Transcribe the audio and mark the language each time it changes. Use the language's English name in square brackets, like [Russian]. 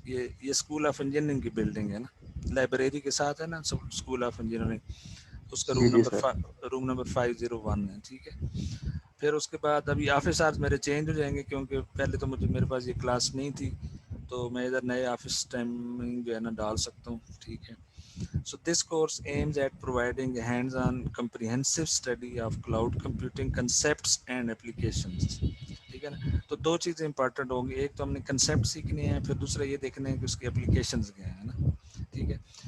[Urdu] یہ school of engineering کی building ہے نا، لائبریری کے ساتھ ہے نا اسکول آف انجینئرنگ، اس کا جی سر. روم نمبر 501 ہے، ٹھیک ہے. پھر اس کے بعد ابھی آفس آج میرے چینج ہو جائیں گے، کیونکہ پہلے تو میرے پاس یہ کلاس نہیں تھی، تو میں ادھر نئے آفس ٹائمنگ جو ہے نا ڈال سکتا ہوں، ٹھیک ہے. [English] So this course aims at providing a hands-on comprehensive study of cloud computing concepts and applications. [Urdu] ٹھیک ہے نا. تو دو چیزیں امپورٹنٹ ہوں گی، ایک تو ہم نے کنسیپٹ سیکھنے ہیں، پھر دوسرا یہ دیکھنا ہے کہ اس کی اپلیکیشنز کیا ہیں نا، ٹھیک ہے.